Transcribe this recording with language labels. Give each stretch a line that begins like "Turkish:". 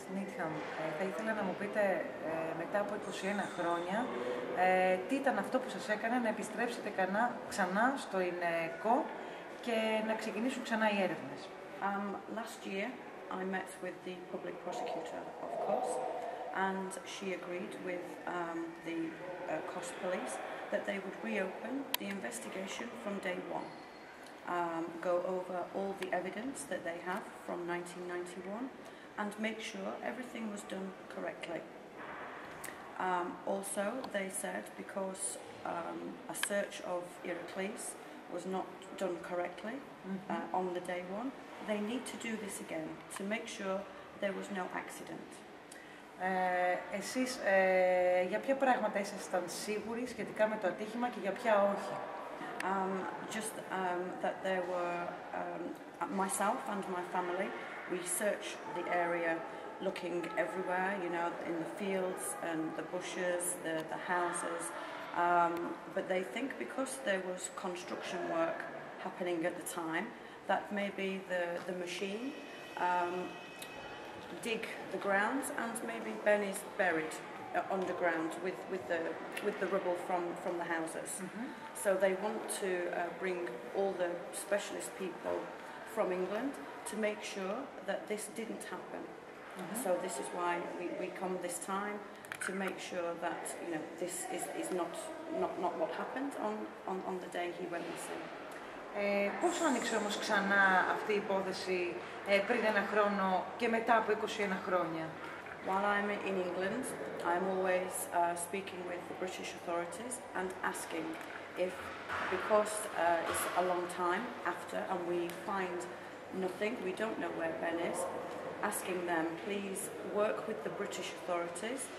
Greek: Needham, θα ήθελα να μου πείτε μετά από 21 χρόνια τι ήταν αυτό που σας έκανε να επιστρέψετε ξανά στο ΙΝΕΚΟ και να ξεκινήσουν ξανά οι έρευνες.
English: Last year I met with the public prosecutor, of course, and she agreed with the Kos police that they would reopen the investigation from day one, go over all the evidence that they have from 1991 and make sure everything was done correctly. Also, they said because a search of Iraklis was not done correctly on the day one, they need to do this again to make sure there was no accident.
Greek: Εσείς για ποια πράγματα ήσασταν σίγουροι σχετικά με το ατύχημα και για ποια όχι?
English: Just that there were myself and my family. We searched the area, looking everywhere, you know, in the fields and the bushes, the houses. But they think because there was construction work happening at the time, that maybe the machine dig the ground and maybe Ben is buried underground with the rubble from the houses. So they want to bring all the specialist people from England to make sure that this didn't happen. So this is why we come this time to make sure that, you know, this is not what happened on the day he went missing.
Greek: Πώς άνοιξε όμως ξανά αυτή η υπόθεση πριν ένα χρόνο και μετά από 21 χρόνια?
English: While I'm in England, I'm always speaking with the British authorities and asking if, because it's a long time after and we find nothing, we don't know where Ben is, asking them, please work with the British authorities.